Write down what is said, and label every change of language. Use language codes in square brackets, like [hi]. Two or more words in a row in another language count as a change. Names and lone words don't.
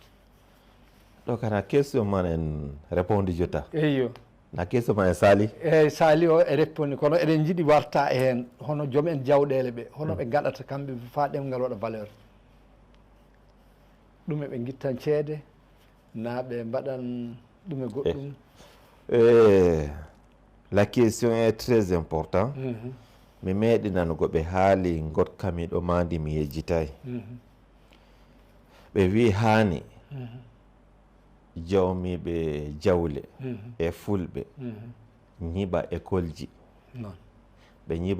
[ff] ɗo kana question man en répondu jotta eyyo na question man e saali eyyi saali o e répondi kono eɗen jiiɗi warta e hen hono joom en jawɗele ɓe hono ɓe gaɗata kamɓe fa ɗemgal waɗa valeur ɗume ɓe guittan ceede na ɓe mbaɗan ɗume goɗɗum [fr] la question est très important [ff] mi meeɗi nanugo ɓe haali gotkami ɗo mandi mi yejjitayi ɓe wi haani jawmiɓe jawle e fulɓe ñiɓa école ji ɓe ñiɓa